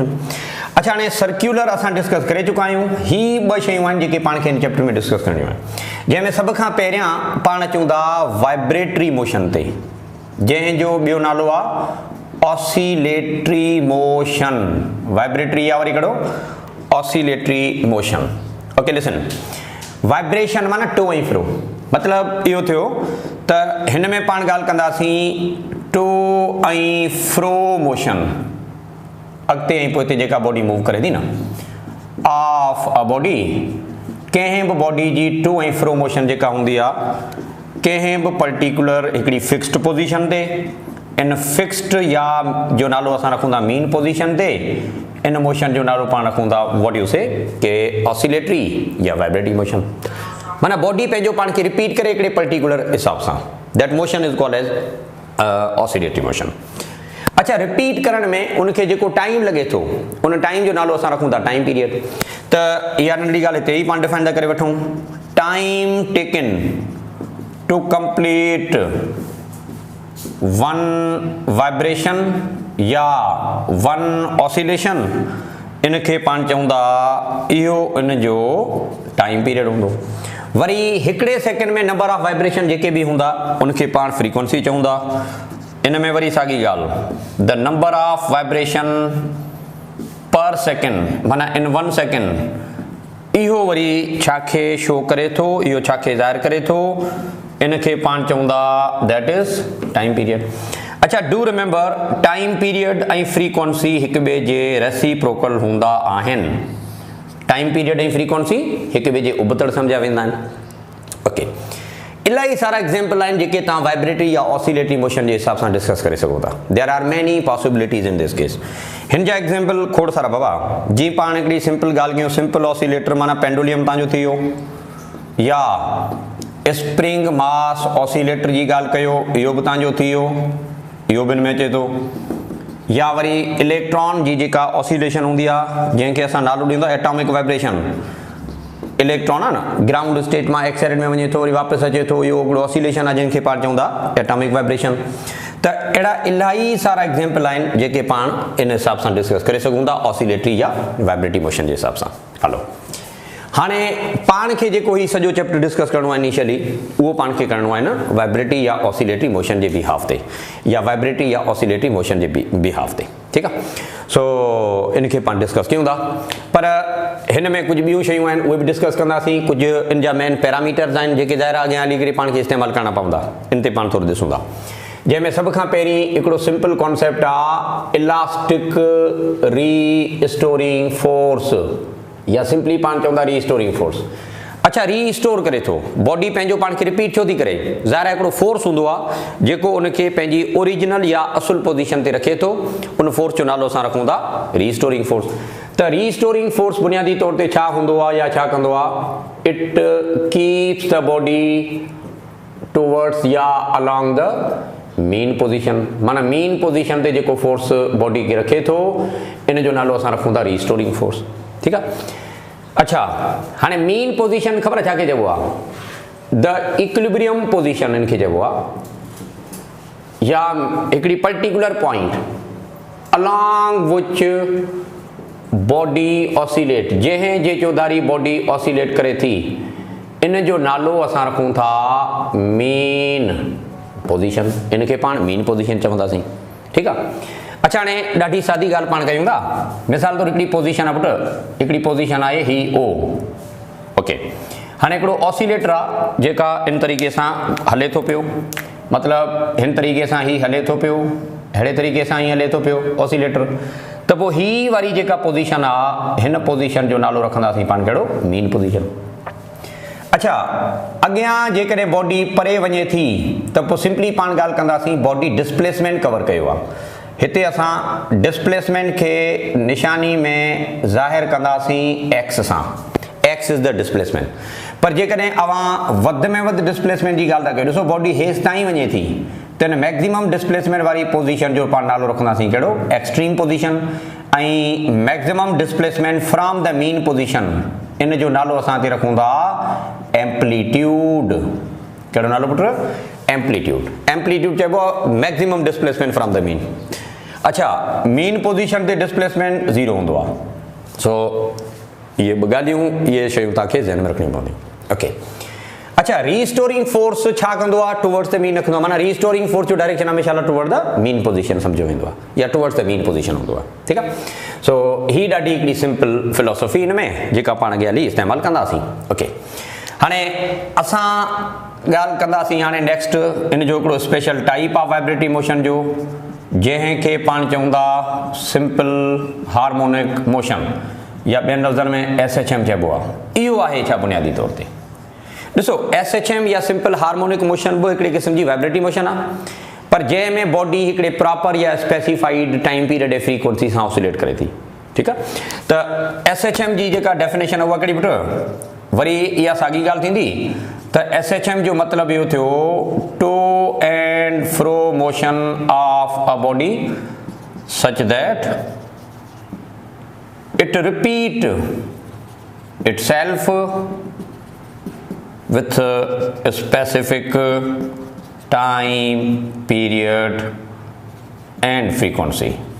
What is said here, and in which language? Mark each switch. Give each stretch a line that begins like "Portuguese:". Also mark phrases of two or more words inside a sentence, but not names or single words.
Sindhi: अच्छा, हाणे सर्क्यूलर असां डिस्कस करे चुका आहियूं। ही ॿ शयूं आहिनि जेके पाण खे इन चैप्टर में डिस्कस करणियूं आहिनि, जंहिंमें सभ खां पहिरियां पाण अचूं था
English: vibratory motion
Sindhi: ते, जंहिंजो ॿियो नालो आहे
English: oscillatory motion.
Sindhi: वाइब्रेटरी आहे वरी कहिड़ो
English: oscillatory motion. okay, listen,
Sindhi: वाइब्रेशन माना
English: to and fro,
Sindhi: मतिलबु इहो थियो त हिन में पाण ॻाल्हि कंदासीं
English: to and fro motion,
Sindhi: अॻिते ऐं पोइ जेका
English: body move
Sindhi: करे थी न
English: of a body,
Sindhi: कंहिं बि बॉडी जी
English: to and fro motion
Sindhi: जेका हूंदी आहे कंहिं बि पर्टिकुलर हिकिड़ी
English: fixed position
Sindhi: ते, इन फिक्स्ड या जो नालो असां रखूं था
English: mean position
Sindhi: ते, इन मोशन जो नालो पाण रखूं था
English: what you say
Sindhi: के ऑसिलेटरी या
English: vibratory motion.
Sindhi: माना बॉडी पंहिंजो पाण खे रिपीट करे हिकिड़े पर्टिकुलर हिसाब सां,
English: that motion is called as oscillatory motion.
Sindhi: अच्छा, रिपीट करण में उनखे जेको टाइम लॻे थो उन टाइम जो नालो असां रखूं था
English: time period.
Sindhi: त इहा नंढी ॻाल्हि हिते ई पाण डिफाइन था करे वठूं,
English: time taken to complete one vibration या one oscillation,
Sindhi: इनखे पाण चवंदा इहो इन जो टाइम पीरियड हूंदो। वरी हिकिड़े सेकेंड में
English: number of vibration
Sindhi: जेके बि हूंदा उनखे पाण फ्रीक्वेंसी चवंदा। इन में वरी साॻी ॻाल्हि,
English: the number of vibration per second माना in one second,
Sindhi: इहो वरी छा खे शो करे थो, इहो छा खे ज़ाहिर करे थो, इनखे पाण चवंदा
English: that is time period.
Sindhi: अच्छा,
English: do remember time period
Sindhi: ऐं फ्रीक्वेंसी हिक ॿिए जे रेसिप्रोकल हूंदा आहिनि।
English: time period
Sindhi: ऐं फ्रीक्वेंसी हिक ॿिए जे उबतड़ सम्झा वेंदा आहिनि। ओके, इलाही सारा एग्जाम्पल आहिनि जेके तव्हां वाइब्रेटरी या
English: oscillatory motion
Sindhi: जे हिसाब सां डिस्कस करे सघो था।
English: there are many possibilities in this case.
Sindhi: हिन जा एग्जाम्पल खोड़ सारा बाबा, जीअं पाण हिकिड़ी सिंपल ॻाल्हि कयूं,
English: simple oscillator
Sindhi: माना पेंडुलियम तव्हांजो थी वियो, या
English: spring mass oscillator
Sindhi: जी ॻाल्हि कयो, इहो बि तव्हांजो थी वियो, इहो बि में अचे थो। या वरी इलेक्ट्रॉन जी जेका ऑसिलेशन हूंदी आहे जंहिंखे असां नालो ॾींदा
English: atomic vibration,
Sindhi: इलेक्ट्रॉन आहे न
English: ground state
Sindhi: मां एक्साइटेड में वञे थो वरी वापसि अचे थो, इहो हिकिड़ो ऑसिलेशन आहे जंहिंखे पाण चवंदा
English: atomic vibration.
Sindhi: त अहिड़ा इलाही सारा एग्जाम्पल आहिनि जेके पाण इन हिसाब सां डिस्कस करे सघूं था ऑसिलेटरी या
English: vibratory motion
Sindhi: जे हिसाब सां। हलो, हाणे पाण खे जेको ही सॼो चैप्टर डिस्कस करिणो आहे इनिशियली, उहो पाण खे करिणो आहे न वाइब्रेटरी या
English: oscillatory motion
Sindhi: जे बिहाफ ते, या वाइब्रेटरी या
English: oscillatory motion
Sindhi: जे बिहाफ ते। ठीकु आहे। सो इनखे पाण डिस्कस कयूं था, पर हिन में कुझु ॿियूं शयूं आहिनि उहे बि डिस्कस कंदासीं। कुझु इन जा
English: main parameters
Sindhi: आहिनि जेके ज़ाहिर अॻियां हली करे पाण खे इस्तेमालु करणा पवंदा, इन ते पाण थोरो ॾिसूं था। जंहिंमें सभ खां पहिरीं हिकिड़ो
English: simple concept
Sindhi: आहे
English: elastic restoring force,
Sindhi: या सिंपली पाण चवंदा
English: restoring force.
Sindhi: अच्छा, रीस्टोर करे थो, बॉडी पंहिंजो पाण खे रिपीट छो थी करे, ज़ाहिर आहे हिकिड़ो फोर्स हूंदो आहे जेको उनखे पंहिंजी ओरिजिनल या असुल पोजीशन ते रखे थो, उन फोर्स जो नालो असां रखूं था
English: restoring force.
Sindhi: त
English: restoring force
Sindhi: बुनियादी तौर ते छा हूंदो आहे या छा कंदो आहे,
English: it keeps the body towards
Sindhi: या
English: along the mean position,
Sindhi: माना
English: mean position
Sindhi: ते जेको फोर्स बॉडी खे रखे थो इन जो नालो असां रखूं था
English: restoring force.
Sindhi: ठीकु आहे। अच्छा, हाणे
English: mean position
Sindhi: ख़बर छा खे चइबो आहे,
English: the equilibrium position
Sindhi: इनखे चइबो आहे, या हिकिड़ी
English: particular point along which body oscillate,
Sindhi: जंहिं जे चौधारी
English: body oscillate
Sindhi: करे थी, इन जो नालो असां रखूं था
English: mean position.
Sindhi: इनके पाण
English: mean position
Sindhi: चवंदासीं, ठीकु आहे। अच्छा, हाणे ॾाढी सादी ॻाल्हि पाण कयूं था। मिसाल तौर हिकिड़ी पोजीशन आहे पुटु, हिकिड़ी पोजीशन आहे ही ओ, ओके। हाणे हिकिड़ो ऑसिलेटर आहे जेका इन तरीक़े सां हले थो पियो, मतिलबु हिन तरीक़े सां ही हले थो पियो, अहिड़े तरीक़े सां ही हले थो पियो ऑसिलेटर। त पोइ ही वारी जेका पोजीशन आहे, हिन पोजीशन जो नालो रखंदासीं पाण कहिड़ो,
English: mean position.
Sindhi: अच्छा, अॻियां जेकॾहिं बॉडी परे वञे थी त पोइ सिंपली पाण ॻाल्हि कंदासीं
English: body displacement
Sindhi: कवर कयो आहे। हिते असां डिस्प्लेसमेंट खे निशानी में ज़ाहिर कंदासीं एक्स सां,
English: x is the displacement.
Sindhi: पर जेकॾहिं अवां वधि में वधि डिस्प्लेसमेंट जी ॻाल्हि था कयो, ॾिसो बॉडी हेठि ताईं वञे थी त हिन
English: maximum displacement
Sindhi: वारी पोजीशन जो पाण नालो रखंदासीं कहिड़ो,
English: extreme position.
Sindhi: ऐं
English: maximum displacement from the mean position,
Sindhi: इन जो नालो असां हिते रखूं था एम्पलीट्यूड। कहिड़ो नालो पुट, एम्पलीट्यूड। एम्पलीट्यूड चइबो आहे
English: maximum displacement from the mean.
Sindhi: अच्छा,
English: mean position
Sindhi: ते डिस्प्लेसमेंट 0 हूंदो आहे। सो ये ॿ ॻाल्हियूं, इहे शयूं तव्हांखे ज़हन में रखणियूं पवंदियूं, ओके। अच्छा,
English: restoring force
Sindhi: छा कंदो आहे,
English: towards the mean रखंदो आहे।
Sindhi: माना
English: restoring force
Sindhi: जो डायरेक्शन हमेशा
English: toward the mean position
Sindhi: सम्झो वेंदो आहे, या
English: towards the mean position
Sindhi: हूंदो आहे, ठीकु आहे। सो ही ॾाढी हिकिड़ी
English: simple philosophy
Sindhi: हिन में जेका पाण अॻियां हली इस्तेमालु कंदासीं, ओके। हाणे असां ॻाल्हि कंदासीं हाणे नेक्स्ट इन जो हिकिड़ो
English: special type of vibratory motion
Sindhi: जो, जंहिंखे पाण चऊं था
English: simple harmonic motion,
Sindhi: या ॿियनि लफ़्ज़नि में SHM चइबो आहे। इहो आहे छा बुनियादी तौर ते, ॾिसो SHM या
English: simple harmonic motion
Sindhi: बि हिकिड़े क़िस्म जी
English: vibratory motion
Sindhi: आहे, पर जंहिंमें बॉडी हिकिड़े प्रॉपर या
English: specified time period
Sindhi: ऐं फ्रीक्वेंसी सां ऑसिलेट करे थी, ठीकु आहे। त SHM जी जेका डेफिनेशन आहे उहा कहिड़ी पुट, वरी इहा साॻी ॻाल्हि थींदी त SHM जो मतिलबु इहो थियो
English: to and fro motion of a body such that it repeat itself with a specific time period and frequency।